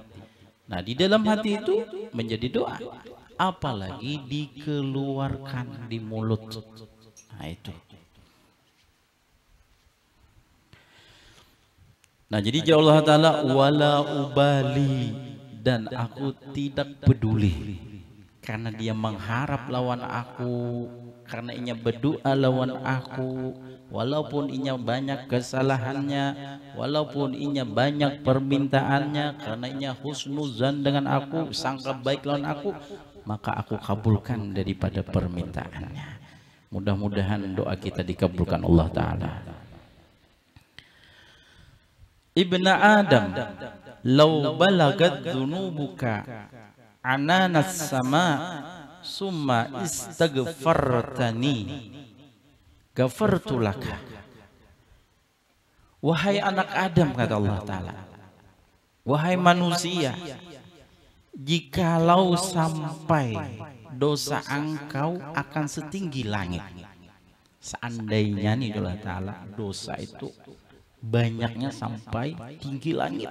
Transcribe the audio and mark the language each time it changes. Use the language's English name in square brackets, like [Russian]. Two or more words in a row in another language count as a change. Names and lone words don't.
[Indonesian] Nah, di dalam hati itu menjadi doa, apalagi dikeluarkan di mulut. Nah itu. Nah, jadi jauh Allah Ta'ala, [Arabic] ولا أبالي, [Indonesian] dan aku tidak peduli, karena dia mengharap lawan aku, karena inya berdoa lawan aku, walaupun inya banyak kesalahannya, walaupun inya banyak permintaannya, karena inya husnuzan dengan aku, sangka baik lawan aku, maka aku kabulkan daripada permintaannya. Mudah-mudahan doa kita dikabulkan Allah Ta'ala. [Arabic] يا ابن آدم لو بلغت ذنوبك عنان السماء ثم استغفرتني غفرت لك. [Indonesian] Wahai anak Adam, kata Allah Ta'ala, wahai manusia, jikalau sampai dosa engkau akan setinggi langit, seandainya nih Allah Ta'ala dosa itu banyaknya sampai tinggi langit.